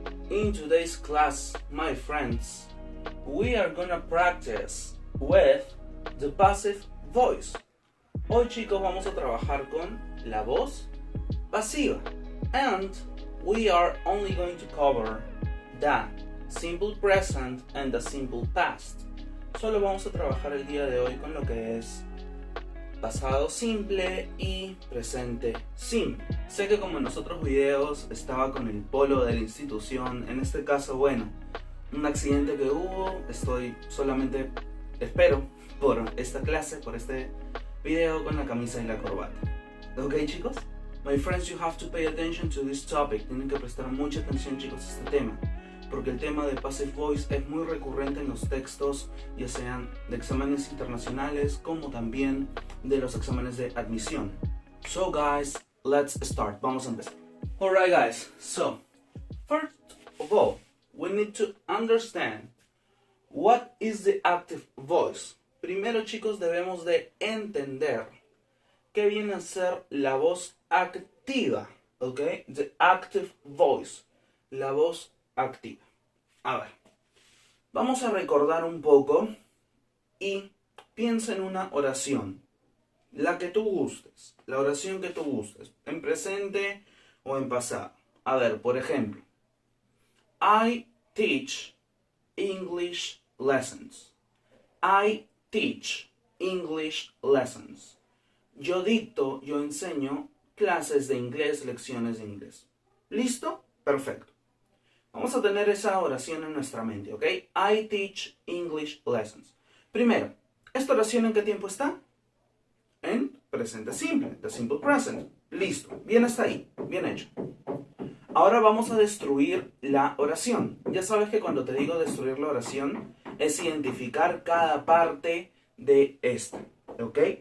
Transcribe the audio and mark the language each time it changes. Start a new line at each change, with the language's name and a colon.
English: In today's class, my friends, we are gonna practice with the passive voice.
Spanish: Hoy chicos vamos a trabajar con la voz pasiva.
English: And we are only going to cover the simple present and the simple past.
Spanish: Solo vamos a trabajar el día de hoy con lo que es pasado simple y presente simple. Sé que como en los otros videos estaba con el polo de la institución, en este caso, bueno, un accidente que hubo, estoy solamente, espero, por esta clase, por este video con la camisa y la corbata. ¿Ok chicos?
English: My friends, you have to pay attention to this topic.
Spanish: Tienen que prestar mucha atención chicos a este tema, porque el tema de passive voice es muy recurrente en los textos, ya sean de exámenes internacionales como también de los exámenes de admisión.
English: So guys, let's start.
Spanish: Vamos a empezar.
English: Alright guys, so first of all, we need to understand what is the active voice.
Spanish: Primero chicos debemos de entender qué viene a ser la voz activa, ¿ok?
English: The active voice,
Spanish: la voz activa. A ver, vamos a recordar un poco y piensa en una oración, la que tú gustes, la oración que tú gustes, en presente o en pasado. A ver, por ejemplo,
English: I teach English lessons. I teach English lessons.
Spanish: Yo dicto, yo enseño clases de inglés, lecciones de inglés. ¿Listo? Perfecto. Vamos a tener esa oración en nuestra mente, ¿ok?
English: I teach English lessons.
Spanish: Primero, ¿esta oración en qué tiempo está? En presente simple,
English: the simple present.
Spanish: Listo, bien hasta ahí, bien hecho. Ahora vamos a destruir la oración. Ya sabes que cuando te digo destruir la oración, es identificar cada parte de esta, ¿ok?